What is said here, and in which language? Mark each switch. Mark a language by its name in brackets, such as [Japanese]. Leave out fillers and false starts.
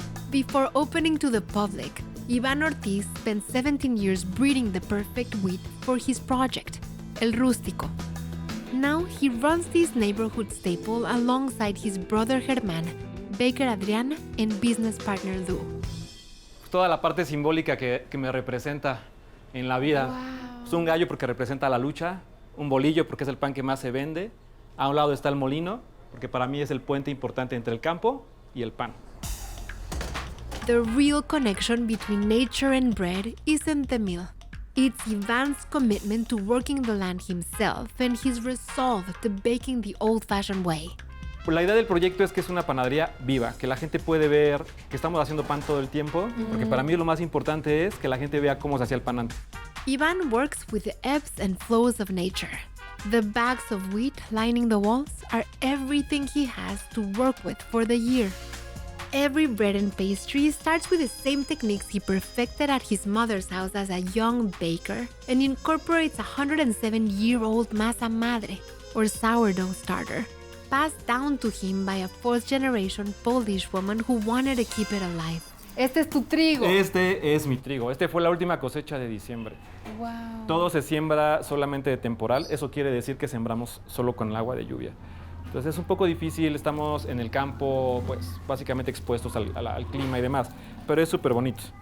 [English] Before opening to the public, Iván Ortiz spent 17 years breeding the perfect wheat for his project, El Rústico. Now he runs this neighborhood staple alongside his brother Germán, baker Adrián, and business partner Lou. [Spanish] Toda la parte simbólica que me representa en la vida. Wow. Es un gallo porque representa la lucha, un bolillo porque es el pan que más se vende. A un lado está el molino, porque para mí es el puente importante entre el campo y el pan. [English] The real connection between nature and bread isn't the mill. It's Iván's commitment to working the land himself and his resolve to baking the old-fashioned way. [Spanish] Pues la idea del proyecto es que es una panadería viva, que la gente puede ver que estamos haciendo pan todo el tiempo, porque para mí lo más importante es que la gente vea cómo se hacía el pan antes. [English] Iván works with the ebbs and flows of nature. The bags of wheat lining the walls are everything he has to work with for the year. Every bread and pastry starts with the same techniques he perfected at his mother's house as a young baker and incorporates a 107-year-old masa madre, or sourdough starter, passed down to him by a fourth-generation Polish woman who wanted to keep it alive. [Spanish] Este es tu trigo. Este es mi trigo. Este fue la última cosecha de diciembre. Wow. Todo se siembra solamente de temporal. Eso quiere decir que sembramos solo con el agua de lluvia. Entonces es un poco difícil. Estamos en el campo, pues básicamente expuestos al clima y demás. Pero es súper bonito.